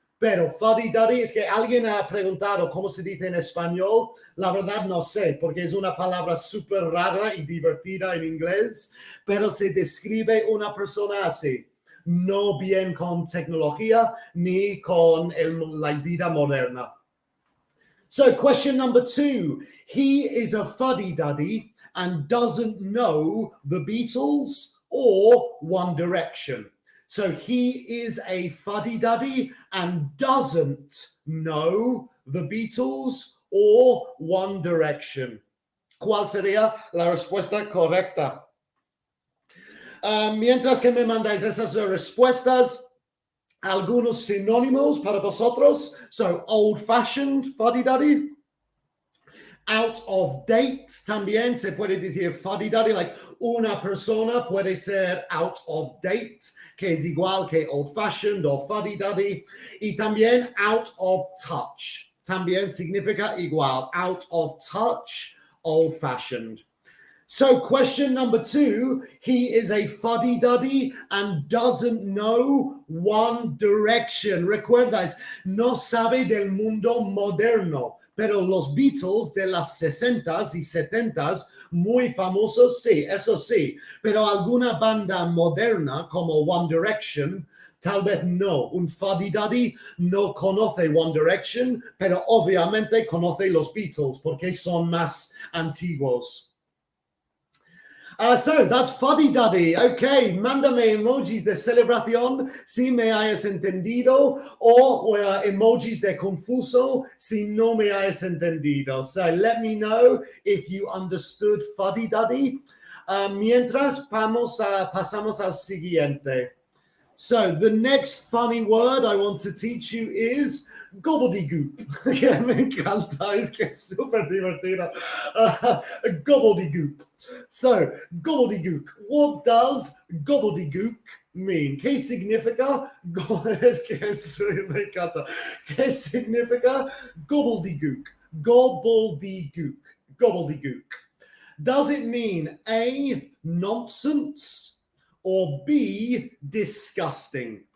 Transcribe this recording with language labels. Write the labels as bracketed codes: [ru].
[es] Pero fuddy-duddy es que alguien ha preguntado cómo se dice en español. La verdad no sé, porque es una palabra súper rara y divertida en inglés. Pero se describe una persona así. No bien con tecnología ni con la vida moderna. [en] So question number 2, he is a fuddy-duddy and doesn't know the Beatles or One Direction. So he is a fuddy-duddy and doesn't know the Beatles or One Direction. [es] ¿Cuál sería la respuesta correcta? Mientras que me mandáis esas respuestas, algunos sinónimos para vosotros. [en] So, old-fashioned, fuddy-duddy. Out of date, [es] también se puede decir fuddy-duddy, like una persona puede ser [en] out of date, [es] que es igual que old-fashioned o fuddy-duddy. Y también out of touch, también significa igual, out of touch, old-fashioned. [en] So question number 2, he is a fuddy-duddy and doesn't know One Direction. [es] Recuerdas, no sabe del mundo moderno, pero los Beatles de las 60s y 70s, muy famosos, sí, eso sí, pero alguna banda moderna como One Direction, tal vez no. Un fuddy-duddy no conoce One Direction, pero obviamente conoce los Beatles porque son más antiguos. [en] So that's fuddy-duddy. [es] Okay, mándame emojis de celebración si me hayas entendido o emojis de confuso si no me hayas entendido. [en] So let me know if you understood fuddy-duddy. [es] Mientras pasamos al siguiente. [en] So the next funny word I want to teach you is gobbledygook. [es] Que me encanta, es que es súper divertido. [en] Gobbledygook. So, gobbledygook. What does gobbledygook mean? [es] ¿Qué significa? Es que me encanta. ¿Qué significa gobbledygook? [en] Gobbledygook. Gobbledygook. Does it mean A, nonsense, or B, disgusting?